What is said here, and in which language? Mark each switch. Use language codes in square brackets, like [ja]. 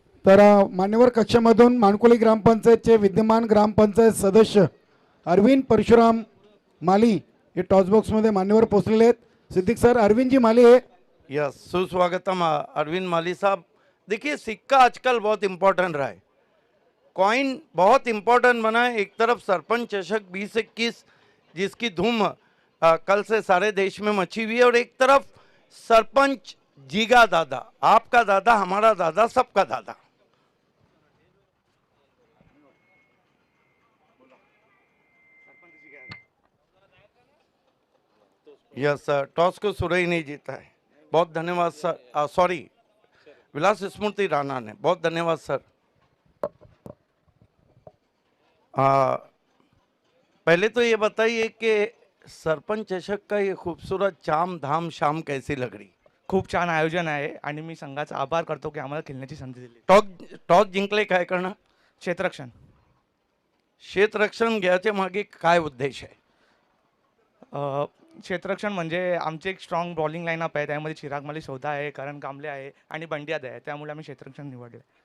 [mr] तर मान्यवर कक्षामधून मानकोली ग्रामपंचायतचे विद्यमान ग्रामपंचायत सदस्य अरविंद परशुराम माली हे टॉस बॉक्स मध्ये मान्यवर पोहोचलेले आहेत. [hi] सिद्दीक सर, अरविंद जी माली है. यस, सुस्वागतम अरविंद माली साहब। देखिए, सिक्का आजकल बहुत इंपॉर्टेंट रहा है, कॉइन बहुत इंपॉर्टेंट बना है। एक तरफ सरपंच चषक 2021 जिसकी धूम कल से सारे देश में मची हुई है, और एक तरफ सरपंच जीगा दादा, आपका दादा, हमारा दादा, सबका दादा। यस सर, टॉस को सुरई नहीं जीता है। बहुत धन्यवाद सर। सॉरी, विलास स्मृति राणा ने। बहुत धन्यवाद सर। पहले तो ये बताइए कि सरपंच चषक का ये खूबसूरत चाम धाम शाम कैसी लग रही? [mr] खूप छान आयोजन आहे आणि मी संघाचा आभार करतो की आम्हाला खेळण्याची संधी दिली. टॉस जिंकले काय करणार? क्षेत्ररक्षण. क्षेत्ररक्षण घ्यायच्या मागे काय उद्देश आहे? क्षेत्ररक्षण म्हणजे आमची एक स्ट्रॉंग बॉलिंग लाईनअप आहे, त्यामध्ये चिराग माली सौदा आहे, करण कांबळे आहे आणि बंडियाद आहे, त्यामुळे आम्ही क्षेत्ररक्षण निवडले.